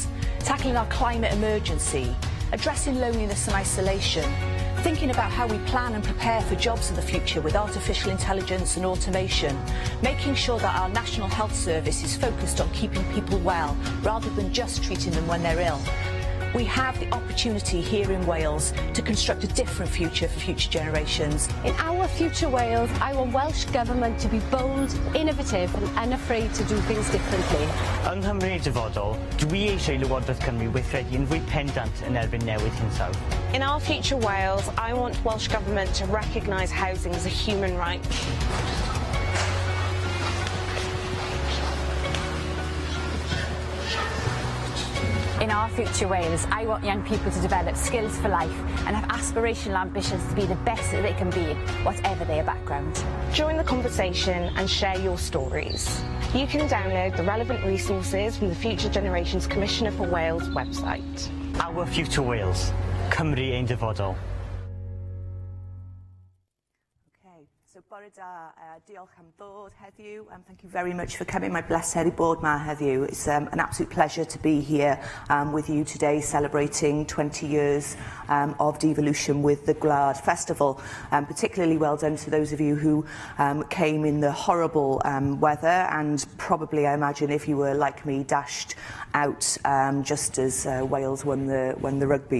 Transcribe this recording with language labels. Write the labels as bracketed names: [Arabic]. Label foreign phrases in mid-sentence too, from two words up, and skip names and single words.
[English] Tackling our climate emergency, addressing loneliness and isolation, thinking about how we plan and prepare for jobs of the future with artificial intelligence and automation, making sure that our National Health Service is focused on keeping people well rather than just treating them when they're ill. We have the opportunity here in Wales to construct a different future for future generations. In Our Future Wales, I want Welsh Government to be bold, innovative and unafraid to do things differently. [Welsh] Yng Nghymru dyfodol, dwi eisiau Llywodraeth Cymru weithredu yn fwy pendant yn erbyn newid hinsawdd. [English] In Our Future Wales, I want Welsh Government to recognise housing as a human right. In Our Future Wales, I want young people to develop skills for life and have aspirational ambitions to be the best that they can be, whatever their background. Join the conversation and share your stories. You can download the relevant resources from the Future Generations Commissioner for Wales website. Our Future Wales, Cymru ein dyfodol. [Welsh] So bore da, diolch am ddod heddiw, [English] and thank you very much for coming. [Welsh] My blessed bod ma heddiw. [English] It's an absolute pleasure to be here with you today, celebrating 20 years of devolution with the GWLAD Festival. Particularly well done to those of you who came in the horrible weather, and probably, I imagine, if you were like me, dashed out just as Wales won the rugby.